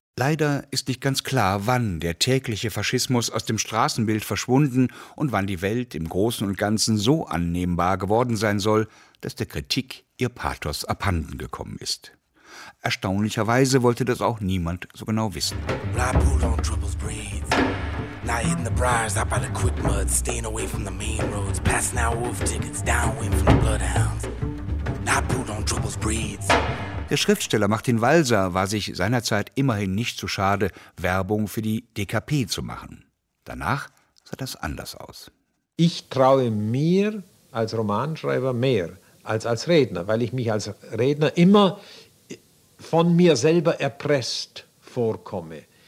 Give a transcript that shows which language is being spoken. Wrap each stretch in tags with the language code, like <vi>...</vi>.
<de>Leider ist nicht ganz klar, wann der tägliche Faschismus aus dem Straßenbild verschwunden und wann die Welt im Großen und Ganzen so annehmbar geworden sein soll, dass der Kritik ihr Pathos abhanden gekommen ist. Erstaunlicherweise wollte das auch niemand so genau wissen.</de> <en>Now hitting the briars out by the quick mud, staying away from the main roads, passing out wolf tickets, downwind from the bloodhounds. Now put on troubles breeds.</en> <de>Der Schriftsteller Martin Walser war sich seinerzeit immerhin nicht zu schade, Werbung für die DKP zu machen. Danach sah das anders aus. Ich traue mir als Romanschreiber mehr als Redner, weil ich mich als Redner immer von mir selber erpresst vorkomme.</de>